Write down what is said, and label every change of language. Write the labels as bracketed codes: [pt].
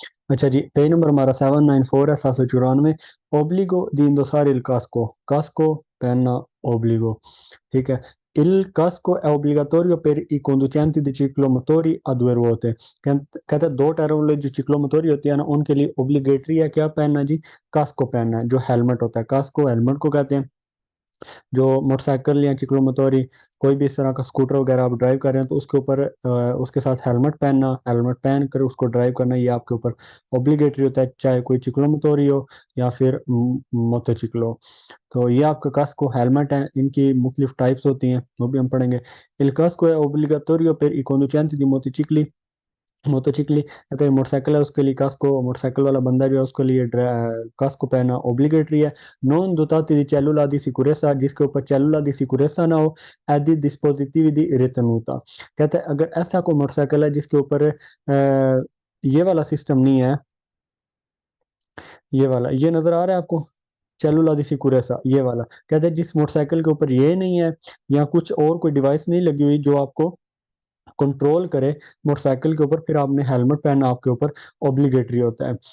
[hi] अच्छा जी, page number हमारा 794 है, 794। [it] ओब्लिगो दी इंdossare il casco, casco penna obbligo। [hi] ठीक है। [it] Il casco è obbligatorio per i conducenti di ciclomotori a due ruote। [hi] कहते हैं दो टायरों वाले जो चिक्लोमोटोरी होती है ना, उनके लिए ओब्लिगेटरी है क्या पहनना जी? कास्को पहनना है। जो हेलमेट होता है, कास्को हेलमेट को कहते हैं। जो मोटरसाइकिल या चिक्लोमोटोरी, कोई भी इस तरह का स्कूटर वगैरह आप ड्राइव कर रहे हैं तो उसके ऊपर उसके साथ हेलमेट पहनना, हेलमेट पहन कर उसको ड्राइव करना, ये आपके ऊपर ऑब्लिगेटरी होता है, चाहे कोई चिक्लोमोटोरी हो या फिर मोटोचिकलो हो। तो ये आपका कास्को हेलमेट है, इनकी मुख्तलिफ टाइप्स होती हैं, वो भी हम पढ़ेंगे। [it] Il casco è obbligatorio per i conducenti di motocicli, [hi] मोटोचिकली कहते हैं मोटरसाइकिल है उसके लिए कास्को, मोटरसाइकिल वाला बंदा जो है उसके लिए कास्को पहनना ओब्लिगेटरी है। [it] नॉन दोताती दी cellula di sicurezza, [hi] जिसके ऊपर [it] cellula di sicurezza [hi] ना हो, [it] è di dispositivi di ritenuta। [hi] कहते हैं अगर ऐसा कोई मोटरसाइकिल है जिसके ऊपर ये वाला सिस्टम नहीं है, ये वाला, ये नजर आ रहा है आपको, cellula di sicurezza, ये वाला, कहते हैं जिस मोटरसाइकिल के ऊपर ये नहीं है या कुछ और कोई डिवाइस नहीं लगी हुई जो आपको कंट्रोल करे मोटरसाइकिल के ऊपर, फिर आपने हेलमेट पहनना आपके ऊपर ऑब्लिगेटरी होता है।